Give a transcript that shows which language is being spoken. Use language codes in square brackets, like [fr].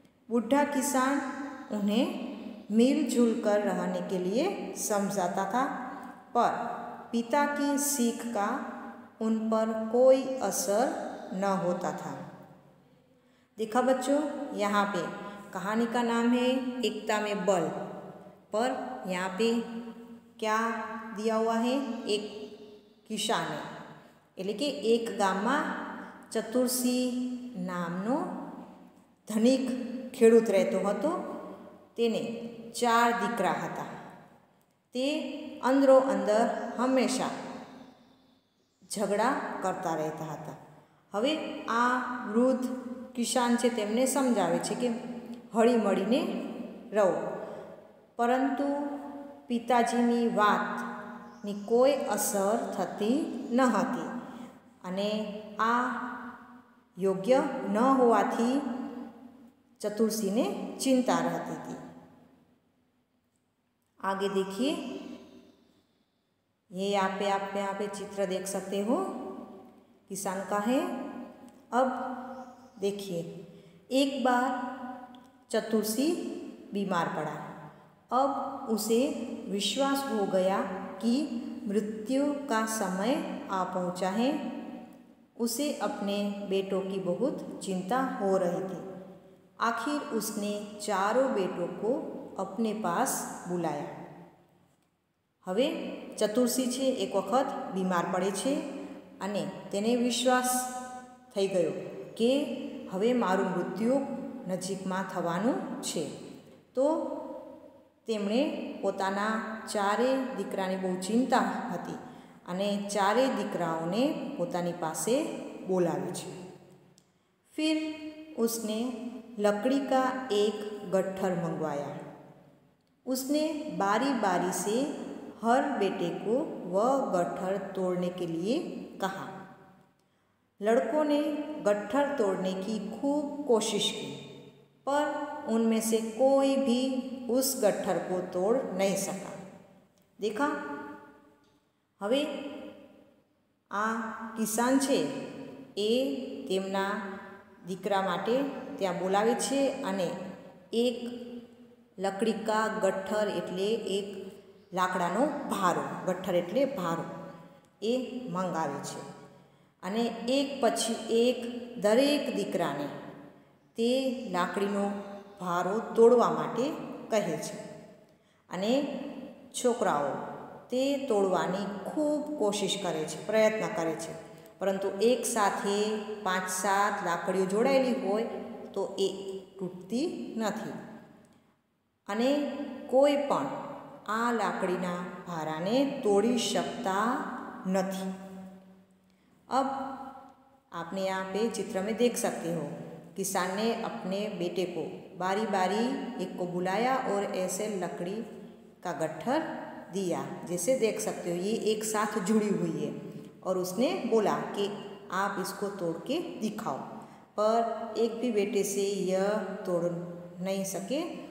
[hi] बुढ़ा किसान उन्हें मिलजुल कर रहने के लिए समझाता था, पर पिता की सीख का उन पर कोई असर न होता था। देखा बच्चों, यहाँ पे कहानी का नाम है एकता में बल, पर यहाँ पे क्या दिया हुआ है? एक किसान है, [gu] એટલે કે એક ગામમાં ચતુરસી નામનો ધનિક ખેડૂત રહેતો હતો. તેને 4 દીકરા હતા. તે અંદરો અંદર હંમેશા ઝઘડા કરતા રહેતા હતા. હવે આ વૃદ્ધ કિસાન છે તેમને સમજાવે છે કે હળી મળીને રહો, પરંતુ પિતાજીની વાતની કોઈ અસર થતી ન હતી અને આ યોગ્ય ન હોવાથી [hi] चतुरसी चिंता रहती थी। आगे देखिए, ये आप यहाँ पे चित्र देख सकते हो, किसान का है। अब देखिए, एक बार चतुरसी बीमार पड़ा। अब उसे विश्वास हो गया कि मृत्यु का समय आ पहुँचा है। उसे अपने बेटों की बहुत चिंता हो रही थी। आखिर उसने 4 बेटों को अपने पास बुलाया। [gu] હવે ચતુરસી છે એક વખત બીમાર પડે છે અને તેને વિશ્વાસ થઈ ગયો કે હવે મારું મૃત્યુ નજીકમાં થવાનું છે। તો તેમણે પોતાના ચારેય દીકરાની બહુ ચિંતા હતી અને ચારેય દીકરાઓને પોતાની પાસે બોલાવે છે। [hi] फिर उसने लकड़ी का एक गट्ठर मंगवाया। उसने बारी बारी से हर बेटे को वह गट्ठर तोड़ने के लिए कहा। लड़कों ने गट्ठर तोड़ने की खूब कोशिश की, पर उनमें से कोई भी उस गट्ठर को तोड़ नहीं सका। देखा, [gu] હવે આ કિસાન છે એ તેમના દીકરા માટે ત્યાં બોલાવે છે અને એક [hi] લકડી કા ગઠ્ઠર [gu] એટલે એક લાકડાનો ભારો, ગઠ્ઠર એટલે ભારો, એ મંગાવે છે અને એક પછી એક દરેક દીકરાને તે લાકડીનો ભારો તોડવા માટે કહે છે અને છોકરાઓ તે તોડવાની ખૂબ કોશિશ કરે છે, પ્રયત્ન કરે છે, પરંતુ એક સાથે 5-7 લાકડીઓ જોડાયેલી હોય તો એ તૂટતી નથી અને કોઈ પણ આ લાકડીના ભારાને [hi] तोड़ी सकता नहीं। अब आपने यहाँ पे चित्र में देख सकते हो, किसान ने अपने बेटे को बारी बारी एक को बुलाया और ऐसे लकड़ी का गट्ठर दिया, जैसे देख सकते हो ये एक साथ जुड़ी हुई है, और उसने बोला कि आप इसको तोड़ के दिखाओ, पर एक भी बेटे से यह तोड़ नहीं सके।